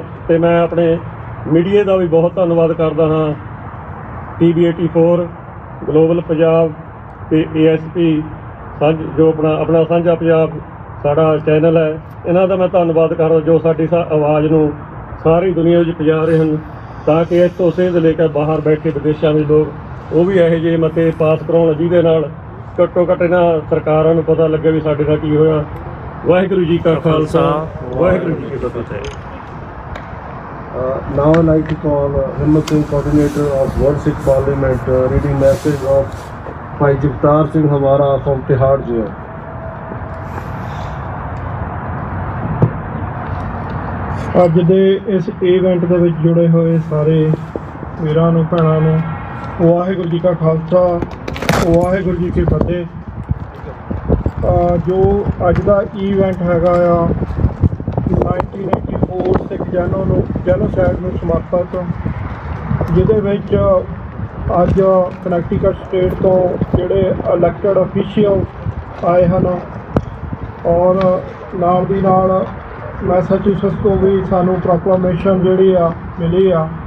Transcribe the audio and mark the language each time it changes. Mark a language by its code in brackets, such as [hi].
[pa] ਅਤੇ ਮੈਂ ਆਪਣੇ ਮੀਡੀਆ ਦਾ ਵੀ ਬਹੁਤ ਧੰਨਵਾਦ ਕਰਦਾ ਹਾਂ, TV 84, ਗਲੋਬਲ ਪੰਜਾਬ ਅਤੇ ASP ਜੋ ਆਪਣਾ ਸਾਂਝਾ ਪੰਜਾਬ ਸਾਡਾ ਚੈਨਲ ਹੈ, ਇਹਨਾਂ ਦਾ ਮੈਂ ਧੰਨਵਾਦ ਕਰਦਾ ਜੋ ਸਾਡੀ ਆਵਾਜ਼ ਨੂੰ ਸਾਰੀ ਦੁਨੀਆ ਵਿੱਚ ਪਹੁੰਚਾ ਰਹੇ ਹਨ ਤਾਂ ਕਿ ਇੱਥੋਂ ਸੇਧ ਲੈ ਕੇ ਬਾਹਰ ਬੈਠੇ ਵਿਦੇਸ਼ਾਂ ਵਿੱਚ ਲੋਕ ਉਹ ਵੀ ਇਹੋ ਜਿਹੇ ਮਤੇ ਪਾਸ ਕਰਾਉਣ ਜਿਹਦੇ ਨਾਲ ਘੱਟੋ ਘੱਟ ਇਹਨਾਂ ਸਰਕਾਰਾਂ ਨੂੰ ਪਤਾ ਲੱਗੇ ਵੀ ਸਾਡੇ ਨਾਲ ਕੀ ਹੋਇਆ। ਵਾਹਿਗੁਰੂ ਜੀ ਕਾ ਖਾਲਸਾ, ਵਾਹਿਗੁਰੂ ਜੀ ਕੀ ਫਤਿਹ। [en] Now I'd like to call Himmat Singh, coordinator of World Sikh Parliament, reading message of Bhai Jagtar Singh Hamara from Tihar Jail. [pa] ਅੱਜ ਦੇ ਇਸ ਇਵੈਂਟ ਦੇ ਵਿੱਚ ਜੁੜੇ ਹੋਏ ਸਾਰੇ ਵੀਰਾਂ ਨੂੰ ਭੈਣਾਂ ਨੂੰ ਵਾਹਿਗੁਰੂ ਜੀ ਕਾ ਖਾਲਸਾ, ਵਾਹਿਗੁਰੂ ਜੀ ਕੀ ਫਤਿਹ। ਜੋ ਅੱਜ ਦਾ ਇਵੈਂਟ ਹੈਗਾ ਆ 1984 ਸਿੱਖ ਜੈਨੋਸਾਈਡ ਨੂੰ ਸਮਰਪਿਤ, ਜਿਹਦੇ ਵਿੱਚ ਅੱਜ ਕਨੈਕਟੀਕਟ ਸਟੇਟ ਤੋਂ ਜਿਹੜੇ ਇਲੈਕਟਡ ਅਫੀਸ਼ੀਅਲ ਆਏ ਹਨ ਔਰ ਨਾਲ ਦੀ ਨਾਲ ਮੈਸਾਚੂਸਟਸ ਤੋਂ ਵੀ ਸਾਨੂੰ ਪ੍ਰੋਕਲਾਮੇਸ਼ਨ ਜਿਹੜੀ ਆ ਮਿਲੀ ਆ।